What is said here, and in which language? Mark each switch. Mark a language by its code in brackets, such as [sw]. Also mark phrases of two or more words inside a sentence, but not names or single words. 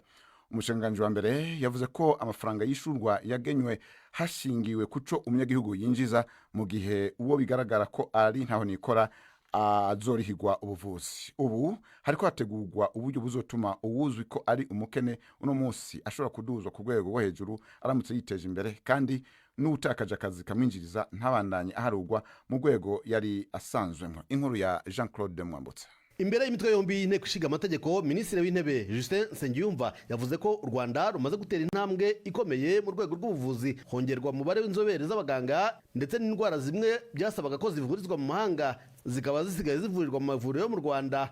[rn] Umushikiranganji wa mbere yavuze ko amafaranga yishurwa yagenywe hashingiwe kuco umunyagihugu yinjiza, mu gihe uwo bigaragara ko ari ntaho nikora azorihigwa ubuvuzi. Ubu hariko hategurwa uburyo buzotuma uwuzwi ko ari umukene uno munsi ashobora kuduzwa ku rwego rwo hejuru aramutse yiteje imbere, kandi n'utakaje akazi kamwinjiriza ntabandanye aharugwa mu rwego yari asanzwemo. Inkuru ya Jean-Claude Mwambutsa. [rw] Imbere y'imitwe yombi y'inteko ishinga amategeko, Minisitiri w'Intebe Justin Nsengiyumva yavuze ko u Rwanda rumaze gutera intambwe ikomeye mu rwego rw'ubuvuzi, hongerwa umubare w'inzobere z'abaganga ndetse n'indwara zimwe byasabaga ko zivurizwa mu mahanga zikaba zisigaye zivurirwa mu mavuriro yo mu Rwanda.